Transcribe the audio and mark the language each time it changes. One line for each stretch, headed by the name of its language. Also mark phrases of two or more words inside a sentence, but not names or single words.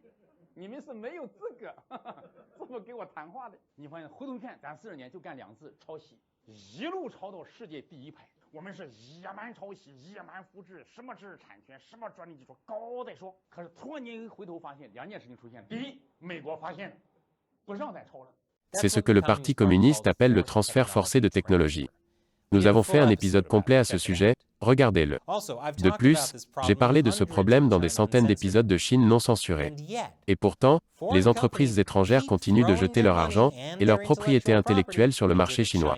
Chinese: 你们是没有资格这么给我谈话的。你发现回头看，咱40年就干2次抄袭，一路抄到世界第1排。我们是野蛮抄袭、野蛮复制，什么知识产权、什么专利技术，高再说。可是突然间回头发现2件事情出现：第一，美国发现不让咱抄了。
French: C'est ce que le Parti communiste appelle le transfert forcé de technologie. Nous avons fait un épisode complet à ce sujet, regardez-le. De plus, j'ai parlé de ce problème dans des centaines d'épisodes de Chine non censurés. Et pourtant, les entreprises étrangères continuent de jeter leur argent et leur propriété intellectuelle sur le marché chinois.